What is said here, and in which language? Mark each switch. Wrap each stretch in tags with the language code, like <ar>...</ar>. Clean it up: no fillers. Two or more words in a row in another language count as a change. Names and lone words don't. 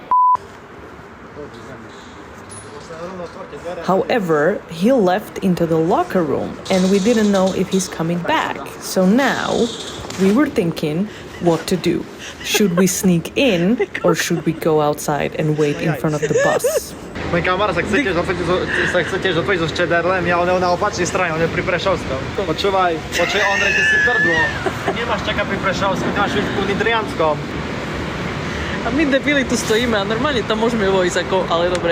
<en>However, he left into the locker room and we didn't know if he's coming back. So now we were thinking what to do. Should we sneak in or should we go outside and wait in front of the bus?</en> <sk>Môj kamarát sa chce tiež odpojiť so Čederlem, ale on je na opačnej strane, on je pri Prešovskom. Počúvaj, Ondrej, ty si prdlo. Nemáš čakať pri Prešovskom, ty máš ísť ku Nitrianskom. A my debili tu stojíme a normálne tam môžeme vojsť, ako, ale dobre.</sk>